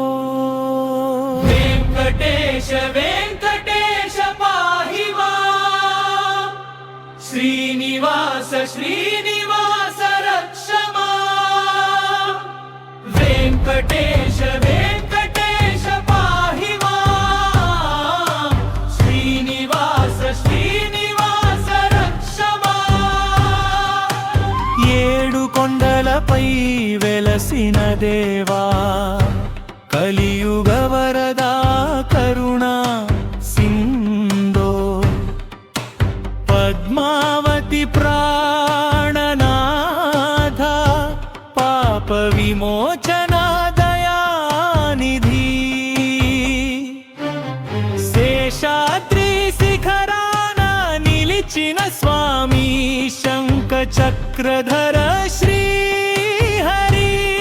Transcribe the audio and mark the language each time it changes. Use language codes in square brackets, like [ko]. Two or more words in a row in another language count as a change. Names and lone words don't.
[sa] वेङ्कटेश वेङ्कटेश पाहि मां, श्रीनिवास श्रीनिवास रक्ष मां। वेङ्कटेश वेङ्कटेश पाहि मां, श्रीनिवास श्रीनिवास रक्ष मां। [te] ఏడు కొండలపై వెలసిన దేవా, కలియుగ వరదా కరుణా సింధో, పద్మావతి ప్రాణనాథ, పాప విమోచన దయానిధి, శేషాద్రి శిఖరాన నిలిచిన స్వామి శంఖ చక్రధర శ్రీహరి,